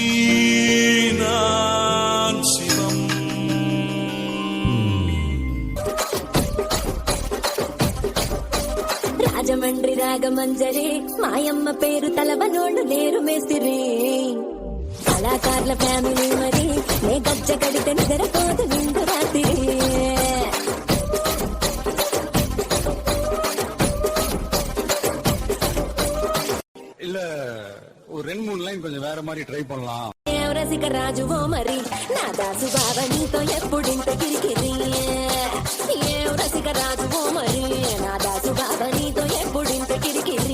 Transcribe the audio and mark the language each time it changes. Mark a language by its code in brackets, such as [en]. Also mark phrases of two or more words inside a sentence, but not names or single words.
[ta] நான் சிவம் [te] రాజమండ్రి రాగమంజరి మాయమ్మ పేరు తలవనోళ్ళు నేరు మేస్తిరి కళాకారుల ఫ్యామిలీ మరి నే గజ్జ కడితే నిద్రపోదు నిండు రాత్రి [ta] இல்ல ஒரு 2-3 லைன் கொஞ்சம் வேற மாதிரி ட்ரை பண்ணலாம். [te] రసిక రాజువో మరి నా దాసు బావ నీతో ఎప్పుడింత కిరికిరి ఏం రసిక రాజువో మరి నా దాసు బావ నీతో ఎప్పుడింత కిరికిరి